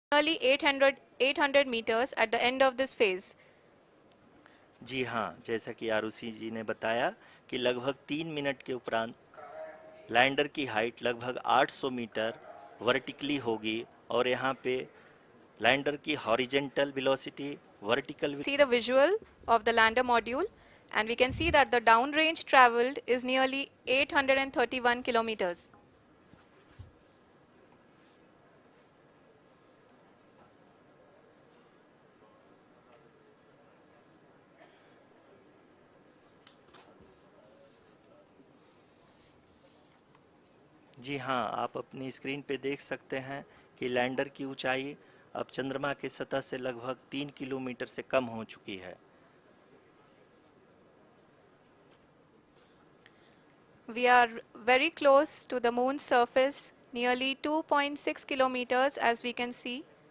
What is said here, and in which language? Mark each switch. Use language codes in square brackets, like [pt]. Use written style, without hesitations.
[en] nearly 800 meters at the end of this phase. [hi] जी हाँ, जैसा कि आरुषि जी ने बताया कि लगभग 3 मिनट के उपरांत लैंडर की हाइट लगभग 800 मीटर वर्टिकली होगी और यहाँ पे लैंडर की horizontal velocity vertical [en] See the visual of the lander module, and we can see that the downrange traveled is nearly 831 kilometers. [hi] जी हाँ, आप अपनी स्क्रीन पे देख सकते हैं कि लैंडर की ऊंचाई अब चंद्रमा की सतह से लगभग 3 किलोमीटर से कम हो चुकी है। [en] We are very close to the moon's surface, nearly 2.6 kilometers as we can see.